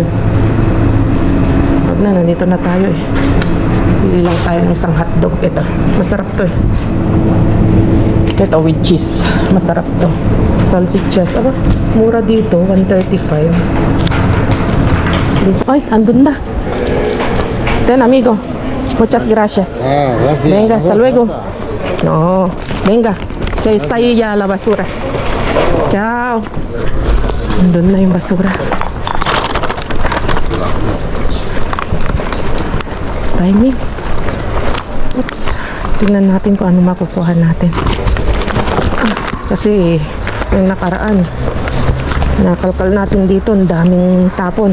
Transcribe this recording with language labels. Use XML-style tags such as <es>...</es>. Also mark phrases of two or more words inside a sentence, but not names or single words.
<tl>Wag na, nandito na tayo eh. Bili lang tayo ng isang hotdog. Ito, masarap to eh. Ito</tl> <en>with cheese.</en> <tl>Masarap to. Salsichas. Aba, mura dito. 135. Ay, andun na.</tl> <es>Ten, amigo. Muchas gracias. Gracias. Venga, hasta luego. No, venga. Ya está ahí ya la basura. Ciao.</es> <tl>Andun na yung basura. Timing. Oops. Tingnan natin kung ano makukuha natin. Kasi yung nakaraan, nakalkal natin dito, ang daming tapon.</tl>